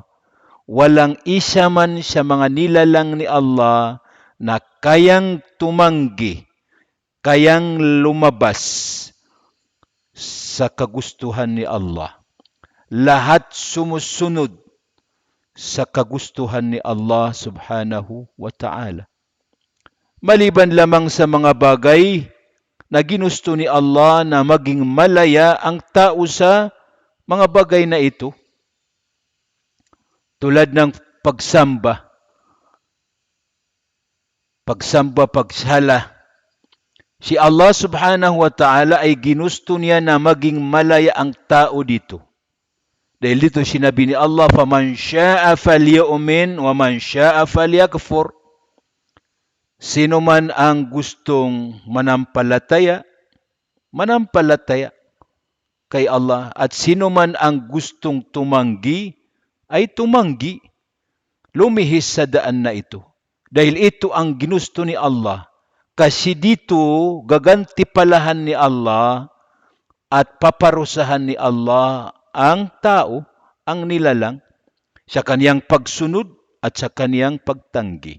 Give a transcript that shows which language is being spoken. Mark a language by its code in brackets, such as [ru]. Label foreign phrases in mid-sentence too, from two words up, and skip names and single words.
[tl] Walang isa man sa mga nilalang ni Allah na kayang tumanggi, kayang lumabas sa kagustuhan ni Allah. Lahat sumusunod sa kagustuhan ni Allah [ar] سبحانه وتعالى. [tl] Maliban lamang sa mga bagay na ginusto ni Allah na maging malaya ang tao sa mga bagay na ito. Tulad ng pagsamba, pagsala. Si Allah [ar] سبحانه وتعالى [tl] ay ginusto niya na maging malaya ang tao dito. Dahil dito sinabi ni Allah, [ar] فَمَنْ شَاءَ فَلْيُؤْمِنْ وَمَنْ شَاءَ فَلْيَكْفُرْ. [tl] Sino man ang gustong manampalataya kay Allah. At sino man ang gustong tumanggi, ay tumanggi. Lumihis sa daan na ito. Dahil ito ang ginusto ni Allah. Kasi dito, gagantipalahan ni Allah at paparusahan ni Allah ang tao, ang nilalang, sa kaniyang pagsunod at sa kaniyang pagtanggi.